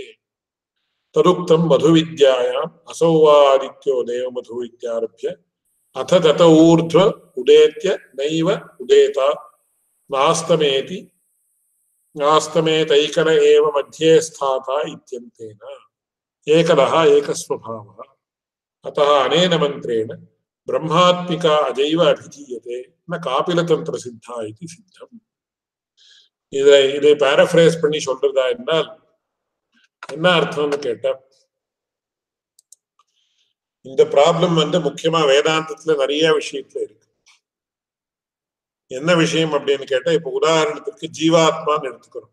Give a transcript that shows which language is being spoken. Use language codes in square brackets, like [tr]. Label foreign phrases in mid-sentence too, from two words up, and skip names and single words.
[sa] तदुक्तं मधुविद्यायाम् असौ वा आदित्यो देव मधुविद्यारभ्य अथ तत ऊर्ध्व उदेत्य नैव उदेता नास्तमेतैकल एव मध्ये स्थाता इत्यन्तेन एकलः एकस्वभावः. अतः अनेन मन्त्रेण ब्रह्मात्मिका अजैव अभिधीयते न कापिलतंत्र सिद्धा इति सिद्धम्. [ta] இதை பேராஃப்ரேஸ் பண்ணி சொல்றதா என்றால் என்ன அர்த்தம்னு கேட்டா, இந்த ப்ராப்ளம் முக்கியமா வேதாந்தத்துல நிறைய விஷயத்துல இருக்கு. என்ன விஷயம் அப்படின்னு கேட்டா, இப்ப உதாரணத்துக்கு ஜீவாத்மான்னு எடுத்துக்கிறோம்.